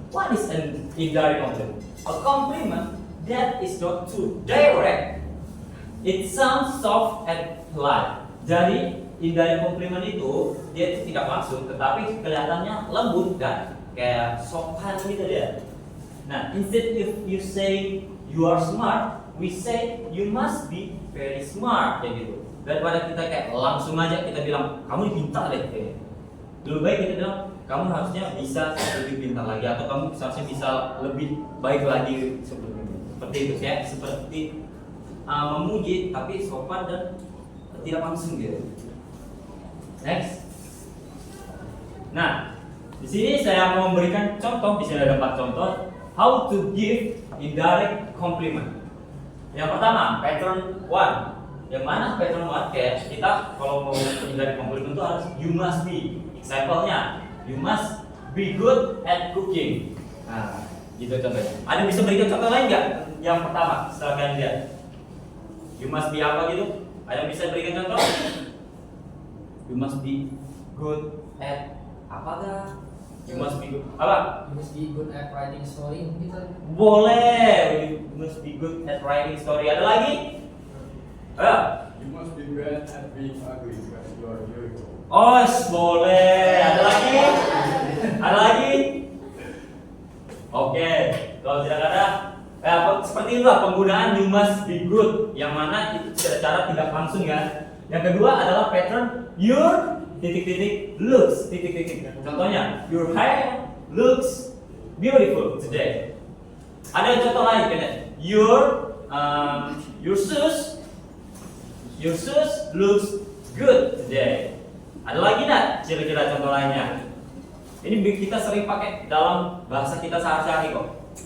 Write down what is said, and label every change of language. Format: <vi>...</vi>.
<en>What is an indirect compliment? A compliment that is not too direct. It sounds soft and polite.</en> <id>Jadi indirect compliment itu dia itu tidak langsung, tetapi kelihatannya lembut dan kayak sopan gitu dia.</id> <en>Nah, instead if you say you are smart, we say you must be very smart</en> <id>kayak gitu. Daripada kita kayak langsung aja kita bilang kamu pintar deh kayak. Lebih baik kita bilang kamu harusnya bisa lebih pintar lagi atau kamu seharusnya bisa lebih baik lagi seperti itu kayak seperti memuji tapi sopan dan tidak langsung gitu. Next. Nah, di sini saya mau memberikan contoh. Di sini ada 4 contoh</id> <en>how to give indirect compliment.</en> <id>Yang pertama, pattern 1. Yang mana pattern 1 kayak kita kalau mau indirect compliment itu harus</id> <en>you must be. Example-nya, you must be good at cooking.</en> <id>Nah, gitu contohnya. Ada bisa berikan contoh lain nggak? Yang pertama, setelah kalian lihat.</id> <en>You must be</en> <id>apa gitu? Ada bisa berikan contoh?</id> <en>You must be good at</en> <id>apakah?</id> <en>You must be good apa? You must be good at writing story gitu.</en> <id>Boleh.</id> <en>You must be good at writing story.</en> <id>Ada lagi? Ayo.</id> <en>You must be bad at being ugly because you are beautiful.</en> <id>Oh, boleh. Ada lagi? Ada lagi? Oke. Kalau tidak ada, seperti itulah penggunaan</id> <en>you must be good,</en> <id>yang mana itu secara tidak langsung kan. Yang kedua adalah pattern your looks Contohnya,</id> <en>your hair looks beautiful today.</en> <id>Ada contoh lain kan?</id> <en>Your shoes looks good today.</en> <id>Ada lagi nggak kira-kira contoh lainnya? Ini kita sering pakai dalam bahasa kita sehari-hari kok.</id>